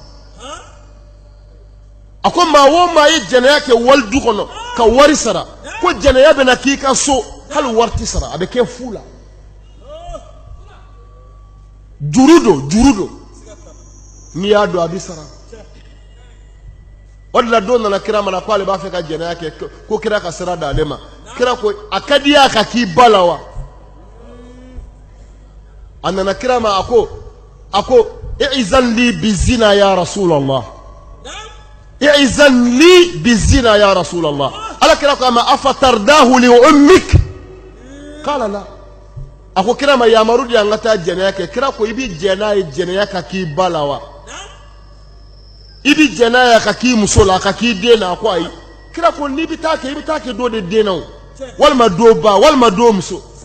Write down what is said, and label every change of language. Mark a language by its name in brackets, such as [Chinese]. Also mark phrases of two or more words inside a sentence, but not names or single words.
[Bambara] a ko maa o maa ye jɛnɛya kɛ wali du kɔnɔ ka wari sara ko jɛnɛya bɛ na k'i ka so hali wari ti sara a bɛ kɛ fu la juru don n'i y'a don a bɛ sara o de la don nana kira mana ko ale b'a fɛ ka jɛnɛya kɛ ko kira ka sira d'ale ma kira ko a ka di y'a ka k'i ba la wa a nana kira ma a ko [Arabic] ائذن لي بالزنا يا رسول الله ائذن لي بالزنا يا رسول الله [Bambara] ala kira ko [Arabic] أما أفترضاه لأمك قال لا [Bambara] a ko kira ma yamaru di an ka taa jɛnɛya kɛ kira ko i bi jɛnɛya ye jɛnɛya ka k'i ba la wa i bi jɛnɛya ka k'i muso la ka k'i den na a ko ayi kira ko n'i bi taa kɛ i bi taa kɛ dɔ de den na walima dɔ ba walima dɔ muso